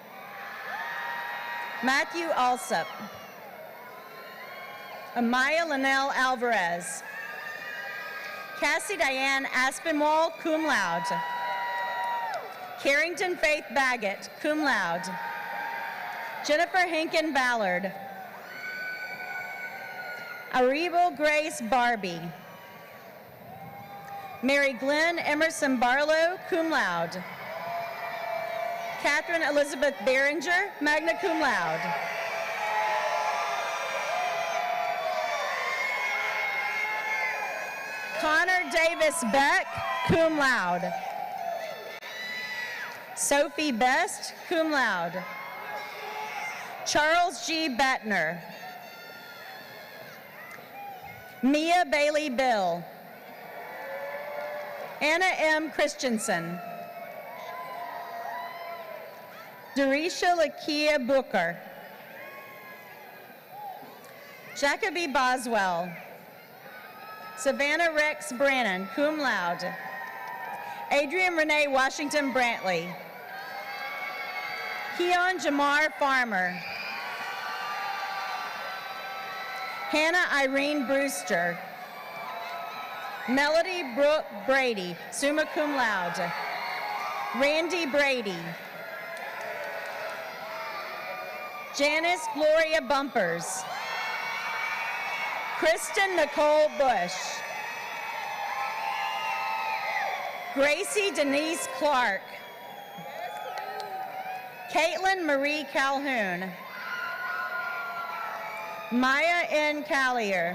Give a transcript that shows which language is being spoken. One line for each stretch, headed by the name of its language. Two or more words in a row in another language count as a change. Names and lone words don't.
English: Matthew Alsup. Amaya Linnell Alvarez. Cassie Diane Aspinwall,
Latin: cum laude.
English: Carrington Faith Baggett,
Latin: cum laude.
English: Jennifer Hinken Ballard. Aribo Grace Barbie. Mary Glenn Emerson Barlow,
Latin: cum laude.
English: Catherine Elizabeth Behringer,
Latin: magna cum laude.
English: Connor Davis Beck,
Latin: cum laude.
English: Sophie Best,
Latin: cum laude.
English: Charles G. Batner. Mia Bailey Bill. Anna M. Christensen. Dorisha Lakia Booker. Jacoby Boswell. Savannah Rex Brannon,
Latin: cum laude.
English: Adrian Renee Washington Brantley. Keon Jamar Farmer. Hannah Irene Brewster. Melody Brooke Brady,
Latin: summa cum laude.
English: Randy Brady. Janice Gloria Bumpers. Kristen Nicole Bush. Gracie Denise Clark. Caitlin Marie Calhoun. Maya N. Callier.